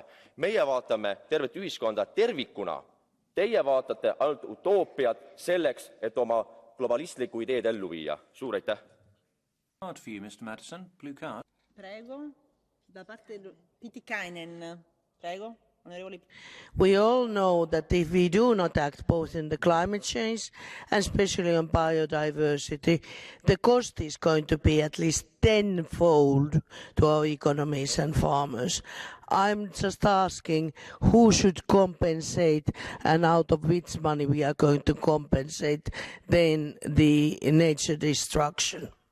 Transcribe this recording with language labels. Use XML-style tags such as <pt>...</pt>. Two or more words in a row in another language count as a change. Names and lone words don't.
<et>Meie vaatame tervet ühiskonda tervikuna. Teie vaatate ainult utoopiat selleks, et oma globalistlikku ideed ellu viia. Suur aitäh!</et> <it>Prego, da parte Pitikainen. Prego.</it> <en>We all know that if we do not act both in the climate change and especially on biodiversity, the cost is going to be at least tenfold to our economies and farmers. I'm just asking who should compensate and out of which money we are going to compensate then the nature destruction.</en>